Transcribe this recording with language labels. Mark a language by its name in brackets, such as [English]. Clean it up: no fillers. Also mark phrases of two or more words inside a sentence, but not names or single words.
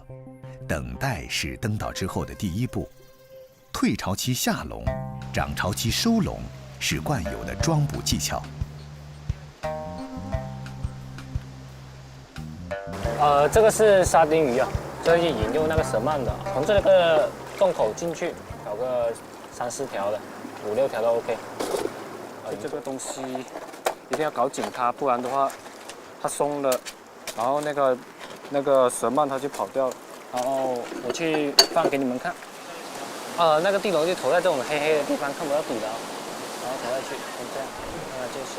[Chinese] 等待是登島之後的第1步，退潮期下籠，漲潮期收籠是慣有的裝捕技巧。這個是沙丁魚啊，就是引誘那個蛇鰻的，從這個洞口進去，搞個3、4條的，5、6條都 OK。這個東西一定要搞紧它，不然的话，它松了，然后那个蛇鳗它就跑掉了。然后我去放给你们看。那个地龙就投在这种黑黑的地方，看不到底的，然后投下去，就这样，让它进水。